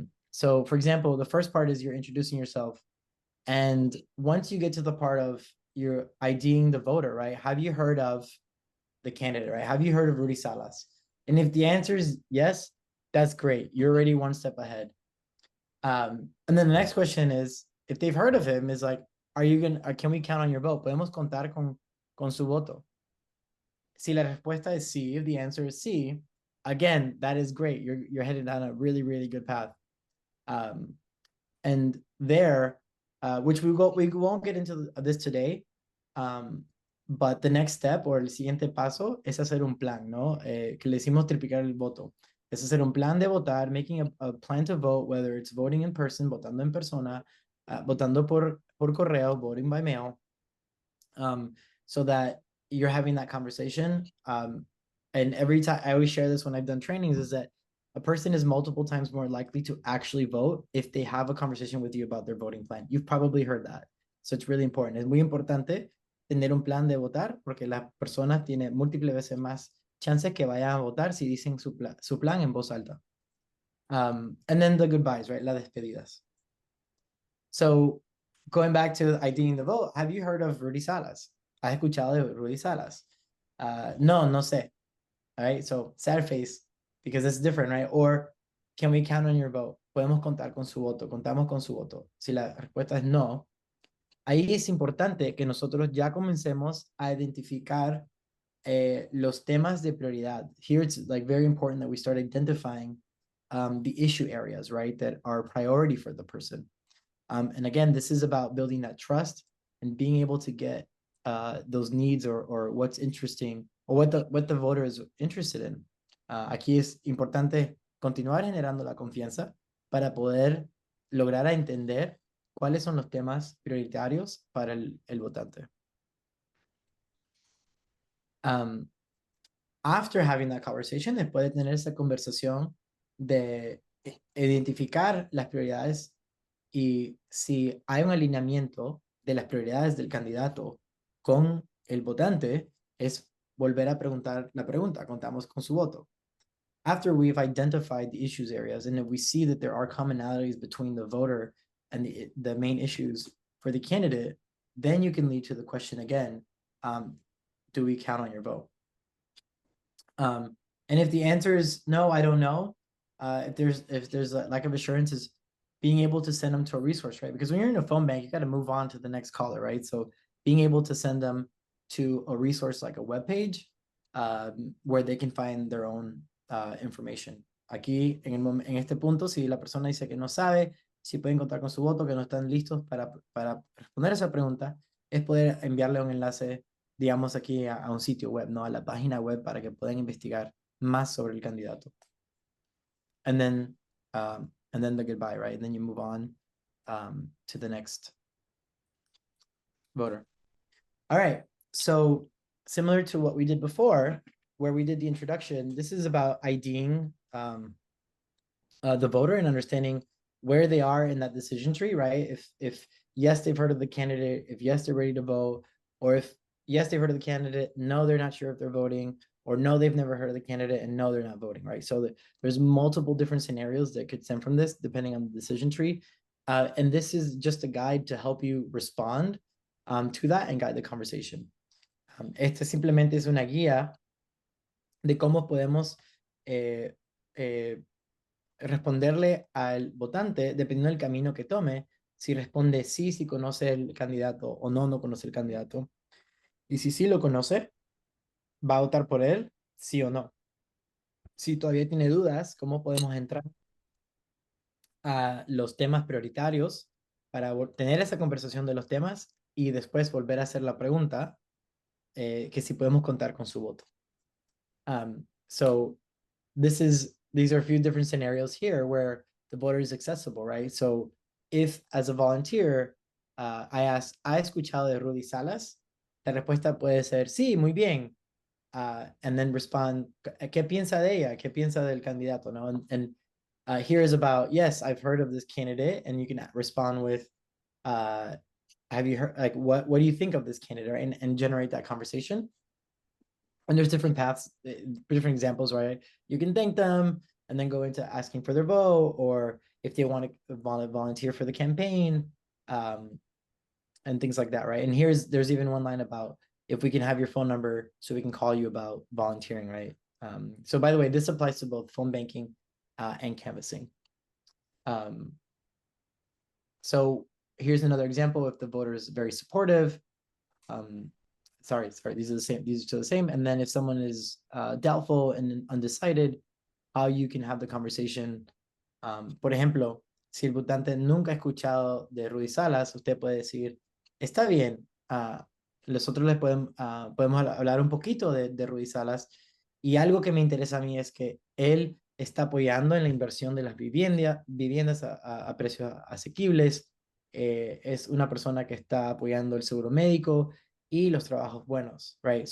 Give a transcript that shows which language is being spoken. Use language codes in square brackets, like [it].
[en] So for example, the first part is you're introducing yourself. And once you get to the part of you're IDing the voter, right? Have you heard of the candidate, right? Have you heard of Rudy Salas? And if the answer is yes, that's great. You're already one step ahead. And then the next question is, if they've heard of him, is like, can we count on your vote? [es] ¿Podemos contar con su voto? Si la respuesta es sí, [en] if the answer is sí, again, that is great. You're headed down a really, really good path. And there, which we won't get into this today, but the next step [es] o el siguiente paso es hacer un plan, ¿no? Que le decimos triplicar el voto. Es hacer un plan de votar, [en] making a plan to vote, whether it's voting in person, [es] votando en persona, votando por correo, [en] voting by mail, so that you're having that conversation. And every time, I always share this when I've done trainings, is that a person is multiple times more likely to actually vote if they have a conversation with you about their voting plan. You've probably heard that. So it's really important. [es] Es muy importante tener un plan de votar porque la persona tiene múltiples veces más chances que vayan a votar si dicen su plan en voz alta. [en] And then the goodbyes, right? [es] Las despedidas. [en] So going back to IDing the vote, have you heard of Rudy Salas? [es] ¿Has escuchado de Rudy Salas? No sé. [en] All right, so sad face, because it's different, right? Or can we count on your vote? [es] Podemos contar con su voto, contamos con su voto. Si la respuesta es no, ahí es importante que nosotros ya comencemos a identificar los temas de prioridad. [en] Here it's like very important that we start identifying the issue areas, right, that are priority for the person. And again, this is about building that trust and being able to get those needs or what's interesting or what the voter is interested in. [es] Aquí es importante continuar generando la confianza para poder lograr a entender cuáles son los temas prioritarios para el votante. [en] After having that conversation, [es] después de tener esa conversación de identificar las prioridades y si hay un alineamiento de las prioridades del candidato con el votante, es volver a preguntar la pregunta, contamos con su voto. [en] After we've identified the issues areas and if we see that there are commonalities between the voter and the main issues for the candidate, then you can lead to the question again, do we count on your vote? And if the answer is no, I don't know, if there's a lack of assurance, is being able to send them to a resource, right? Because when you're in a phone bank, you got to move on to the next caller, right? So being able to send them to a resource like a web page where they can find their own information. [es] Aquí, en este punto, si la persona dice que no sabe, si pueden contar con su voto, que no están listos para responder esa pregunta, es poder enviarle un enlace, digamos, aquí a un sitio web, ¿no? A la página web para que puedan investigar más sobre el candidato. [en] And then the goodbye, right? And then you move on to the next voter. All right, so similar to what we did before, where we did the introduction, this is about IDing the voter and understanding where they are in that decision tree, right? If yes, they've heard of the candidate, if yes, they're ready to vote, or if yes, they've heard of the candidate, no, they're not sure if they're voting, or no, they've never heard of the candidate, and no, they're not voting, right? So there's multiple different scenarios that could stem from this, depending on the decision tree. And this is just a guide to help you respond to that and guide the conversation. [es] Este simplemente es una guía de cómo podemos responderle al votante dependiendo del camino que tome, si responde sí, si conoce el candidato, o no, no conoce el candidato. Y si sí lo conoce, va a votar por él, sí o no. Si todavía tiene dudas, ¿cómo podemos entrar a los temas prioritarios para tener esa conversación de los temas y después volver a hacer la pregunta que si podemos contar con su voto? [en] So these are a few different scenarios here where the voter is accessible, right? So if as a volunteer, I ask, [es] ¿ha escuchado de Rudy Salas? La respuesta puede ser, sí, muy bien. [en] And then respond, [es] ¿qué piensa de ella? ¿Qué piensa del candidato? No? [en] And here is about, yes, I've heard of this candidate, and you can respond with, have you heard, like, what do you think of this candidate, right? And generate that conversation. And there's different paths, different examples, right? You can thank them and then go into asking for their vote, or if they want to volunteer for the campaign, and things like that, right? And there's even one line about if we can have your phone number so we can call you about volunteering, right? So by the way, this applies to both phone banking and canvassing. So here's another example. If the voter is very supportive, sorry, these are the same, these are the same. And then if someone is doubtful and undecided, how you can have the conversation. [es] Por ejemplo, si el votante nunca ha escuchado de Rudy Salas, usted puede decir, está bien, nosotros les podemos hablar un poquito de Rudy Salas, y algo que me interesa a mí es que él está apoyando en la inversión de las viviendas a precios asequibles, es una persona que está apoyando el seguro médico y los trabajos buenos, right?